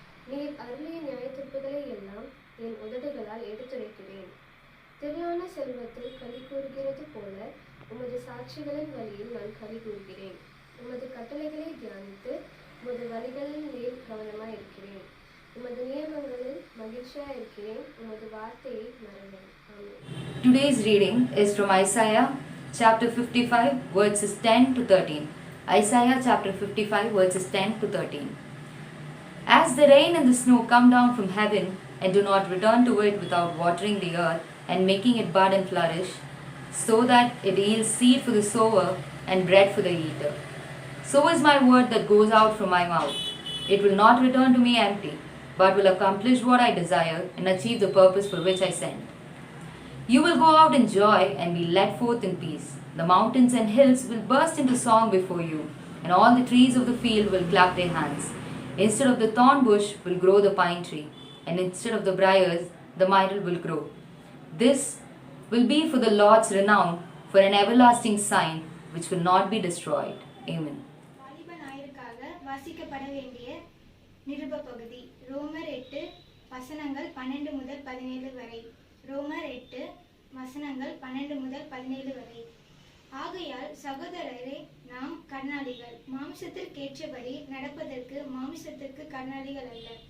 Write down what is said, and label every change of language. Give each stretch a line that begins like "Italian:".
Tamil: நீர் அருளிய நியாயத்தீர்ப்புகளை எல்லாம் என் உதடுகளால் எடுத்துரைக்கிறேன். திரளான செல்வத்தில் களி கூறுகிறது போல உமது சாட்சிகளின் வழியில் நான் களி கூறுகிறேன். உமது கட்டளைகளை தியானித்து உமது வழிகளின் மேல் கவனமாய் இருக்கிறேன். உமது நியமங்களில் மகிழ்ச்சியாய் இருக்கிறேன். உமது வார்த்தையை மறவேன். ஆமென்.
English: Today's reading is from Isaiah chapter 55 verses 10 to 13. Isaiah chapter 55 verses 10 to 13. As the rain and the snow come down from heaven and do not return to it without watering the earth and making it bud and flourish, so that it yields seed for the sower and bread for the eater, so is my word that goes out from my mouth. It will not return to me empty, but will accomplish what I desire and achieve the purpose for which I sent. You will go out in joy and be led forth in peace. The mountains and hills will burst into song before you, and all the trees of the field will clap their hands. Instead of the thorn bush will grow the pine tree, and instead of the briars the myrtle will grow. This will be for the Lord's renown, for an everlasting sign which will not be destroyed. Amen.
Tamil: வாலிப ஞாயிற்காக வாசிக்கப்பட வேண்டிய நிருப பகுதி ரோமர் 8 வசனங்கள் 12 முதல் 17 வரை. ரோமர் 8 வசனங்கள் 12 முதல் 17 வரை. ஆகையால் சகோதரரே, நாம் கடனாளிகள், மாமிசத்திற்கேற்றபடி நடப்பதற்கு மாமிசத்திற்கு கடனாளிகள் அல்ல.